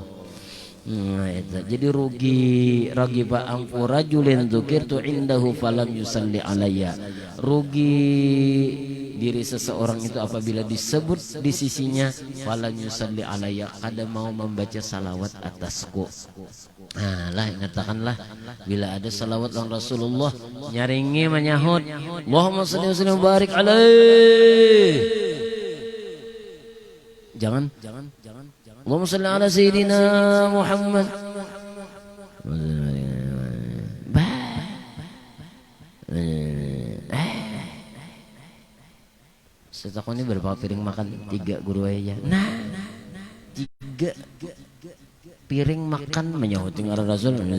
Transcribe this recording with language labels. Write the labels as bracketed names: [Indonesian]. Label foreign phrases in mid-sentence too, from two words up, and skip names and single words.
[Banjar] Nah itu jadi rugi Pak ampu [Arabic] رجل ذكرت عنده فلم يصل علي. [Banjar] Rugi diri seseorang itu apabila disebut di sisinya [Arabic] فلم يصل علي, [Banjar] kada mau membaca salawat atasku. Nah lah katakanlah bila ada salawat on Rasulullah nyaringi menyahut [Arabic] اللهم صل وسلم بارك عليه. [Banjar] Jangan [Arabic] اللهم صل على سيدنا محمد. [Banjar] Setakon ini berapa piring makan? 3 guru aja. Nah 3 piring makan menyahuti ngaran Rasul.